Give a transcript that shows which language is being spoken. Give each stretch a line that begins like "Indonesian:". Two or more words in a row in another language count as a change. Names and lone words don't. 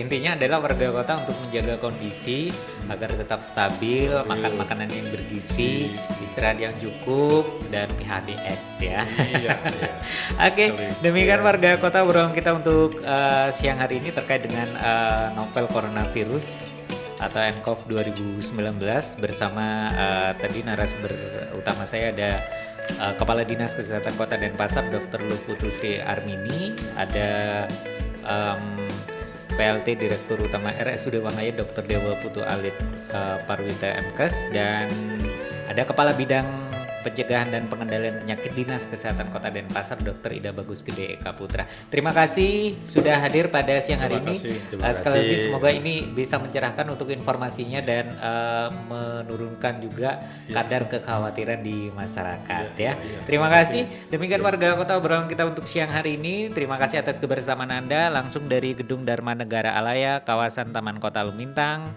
Indonesian: Intinya adalah warga kota untuk menjaga kondisi agar tetap stabil, makan makanan yang bergizi, istirahat yang cukup, dan PHBS ya. Iya. Oke, demikian warga kota obrolan kita untuk siang hari ini terkait dengan novel coronavirus atau nCoV 2019 bersama tadi narasumber utama saya ada Kepala Dinas Kesehatan Kota Denpasar Dr. Luputu Sri Armini, ada PLT Direktur Utama RSUD Wangaya Dr. Dewa Putu Alit Parwita MKes, dan ada Kepala Bidang Pencegahan dan Pengendalian Penyakit Dinas Kesehatan Kota Denpasar Dr. Ida Bagus Gede Eka Putra. Terima kasih sudah hadir pada siang hari ini. Sekali lagi semoga ini bisa mencerahkan untuk informasinya dan menurunkan juga kadar kekhawatiran di masyarakat ya. Terima kasih. Demikian warga kota obrolan kita untuk siang hari ini. Terima kasih atas kebersamaan Anda langsung dari Gedung Dharma Negara Alaya, kawasan Taman Kota Lumintang.